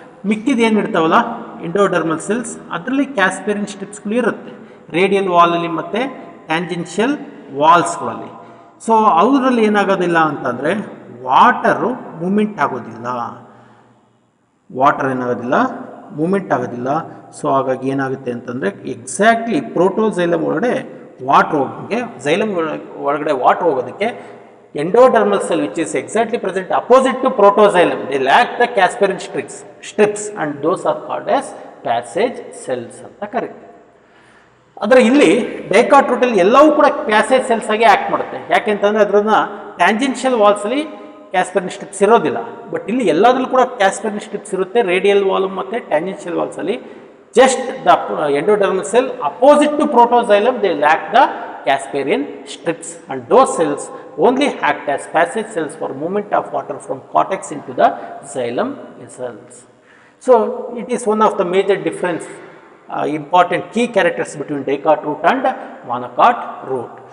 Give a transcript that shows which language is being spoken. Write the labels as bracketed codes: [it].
[kn] ಮಿಕ್ಕಿದ ಏನು ಇರ್ತಾವಲ್ಲ ಎಂಡೋಡರ್ಮಲ್ ಸೆಲ್ಸ್, ಅದರಲ್ಲಿ ಕ್ಯಾಸ್ಪೆರಿನ್ ಸ್ಟ್ರಿಪ್ಸ್ಗಳು ಇರುತ್ತೆ ರೇಡಿಯಲ್ ವಾಲಲ್ಲಿ ಮತ್ತು ಟ್ಯಾಂಜೆನ್ಷಿಯಲ್ ವಾಲ್ಸ್ಗಳಲ್ಲಿ. ಸೊ ಅವರಲ್ಲಿ ಏನಾಗೋದಿಲ್ಲ ಅಂತಂದರೆ ವಾಟರು ಮೂಮೆಂಟ್ ಆಗೋದಿಲ್ಲ, ವಾಟರ್ ಏನಾಗೋದಿಲ್ಲ ಮೂಮೆಂಟ್ ಆಗೋದಿಲ್ಲ. ಸೊ ಹಾಗಾಗಿ ಏನಾಗುತ್ತೆ ಅಂತಂದರೆ ಎಕ್ಸಾಕ್ಟ್ಲಿ ಪ್ರೋಟೋಸೈಲಮ್ ಒಳಗಡೆ ವಾಟ್ರ್ ಹೋಗೋಕ್ಕೆ, ಝೈಲಮ್ ಒಳಗಡೆ ವಾಟ್ರ್ ಹೋಗೋದಕ್ಕೆ [en] endodermal cell which is exactly present opposite to protoxylem, they lack the Casperin strips and those are called as passage cells [kn] ಅಂತ ಕರೀತೀವಿ. ಆದರೆ ಇಲ್ಲಿ ಡೈಕಾಟ್ ರೂಟಲ್ಲಿ ಎಲ್ಲವೂ ಕೂಡ ಪ್ಯಾಸೇಜ್ ಸೆಲ್ಸ್ ಆಗಿ ಆ್ಯಕ್ಟ್ ಮಾಡುತ್ತೆ. ಯಾಕೆಂತಂದರೆ ಅದನ್ನ ಟ್ಯಾಂಜೆನ್ಷಿಯಲ್ ವಾಲ್ಸಲ್ಲಿ ಕ್ಯಾಸ್ಪೆರಿನ್ ಸ್ಟ್ರಿಪ್ಸ್ ಇರೋದಿಲ್ಲ, ಬಟ್ ಇಲ್ಲಿ ಎಲ್ಲದರಲ್ಲೂ ಕೂಡ ಕ್ಯಾಸ್ಪೆರಿನ್ ಸ್ಟ್ರಿಪ್ಸ್ ಇರುತ್ತೆ ರೇಡಿಯಲ್ ವಾಲ್ ಮತ್ತು tangential ವಾಲ್ಸಲ್ಲಿ. [en] Just the endodermal cell opposite to protoxylem they lack the Casparian strips and those cells only act as passage cells for movement of water from cortex into the xylem vessels. So it is one of the major difference, important key characters between dicot root and monocot root.